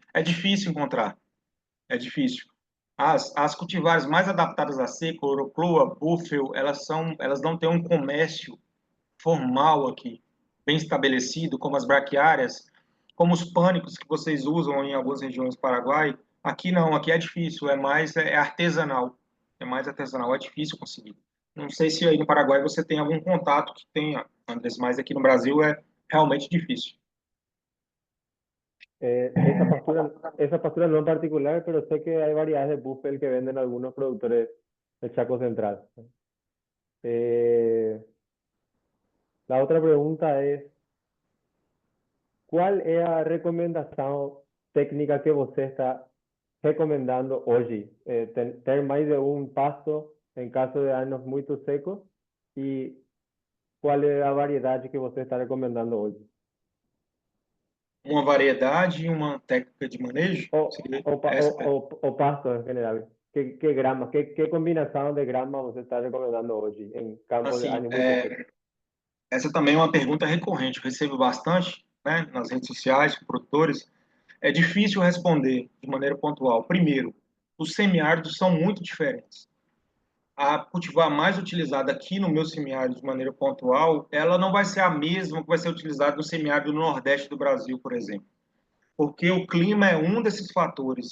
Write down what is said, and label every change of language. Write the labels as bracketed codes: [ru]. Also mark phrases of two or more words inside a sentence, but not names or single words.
[pt] É difícil encontrar, é difícil. As cultivares mais adaptadas à seca, Orocloa, Buffel, elas não têm um comércio formal aqui, bem estabelecido, como as braquiárias, como os pânicos que vocês usam em algumas regiões do Paraguai. Aqui não, aqui é difícil, é artesanal, é mais artesanal, é difícil conseguir. Não sei se aí no Paraguai você tem algum contato que tenha, Andrés, mas aqui no Brasil é realmente difícil. [es] Esa pastura no en particular, pero sé que hay variedades de Buffel que venden algunos productores del Chaco Central. Eh, la otra pregunta es, ¿cuál es la recomendación técnica que usted está recomendando hoy? Tener más de un pasto en caso de años muy secos y cuál es la variedad que usted está recomendando hoy? [pt] uma variedade e uma técnica de manejo? O, Seria o, pa- essa? [es] o pasto en general. ¿Qué grama, qué combinación de grama [pt] você está recomendando [es] hoy en campos de [pt] Assim, [es] años muy secos? [pt] essa também é uma pergunta recorrente, eu recebo bastante, né, nas redes sociais, com produtores. É difícil responder de maneira pontual. Primeiro, os semiáridos são muito diferentes. A cultivar mais utilizada aqui no meu semiárido de maneira pontual, ela não vai ser a mesma que vai ser utilizada no semiárido do Nordeste do Brasil, por exemplo, porque o clima é um desses fatores.